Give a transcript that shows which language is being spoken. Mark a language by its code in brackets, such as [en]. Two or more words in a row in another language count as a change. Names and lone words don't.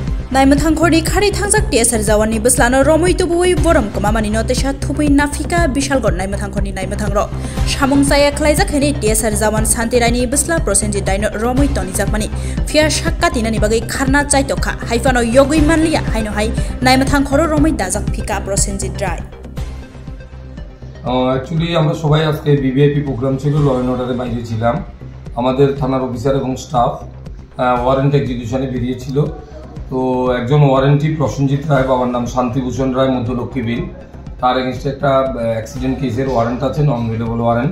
[trp] नायमथांखरनि खारै थांजाक टिएसआर जावानि बस्लानो रमै तुबुइ बरम कमामानि नतेशा थुबुइ नाफिका बिशालगढ़ नायमथांखरनि नायमथांर सामुं जाया खलाइजाखैनि टिएसआर जावान शान्तिरायनि बस्ला प्रसेनजित दायनो रमै तनिजाकमानि फिया साक्कातिनानि बागै खारना चाइतखा हाइफानो यगै मानलिया हाइनो हाइ नायमथांखर रमै दाजाक फिका प्रसेनजित राय। [bn] অ্যাকচুয়ালি আমরা সবাই আজকে বিভিআইপি প্রোগ্রাম ছিল, ল অ্যান্ড অর্ডারে বাইরে ছিলাম। আমাদের থানার অফিসার এবং স্টাফ ওয়ারেন্ট এক্সিকিউশনে বেরিয়েছিল। তো একজন ওয়ারেন্টি প্রসেনজিৎ রায়, বাবার নাম শান্তিভূষণ রায়, মধ্যলক্ষ্মী বিল, তার এগেনস্টে একটা অ্যাক্সিডেন্ট কেসের ওয়ারেন্ট আছে, নন ভেলেবল ওয়ারেন্ট।